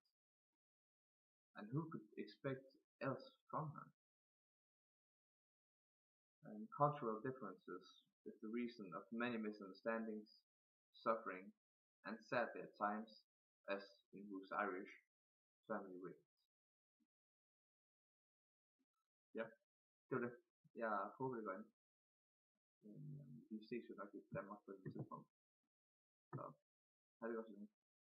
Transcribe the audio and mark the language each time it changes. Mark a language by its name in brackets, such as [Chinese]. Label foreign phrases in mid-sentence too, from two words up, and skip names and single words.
[English] And who could expect else from her? And cultural differences is the reason of many misunderstandings, suffering, and sadly at times, as in whose Irish family raised. [Danish] Ja, det var det. Jeg håber det går ind. Vi ses jo nok i Danmark på et tidspunkt. Så, ha' det godt så længe.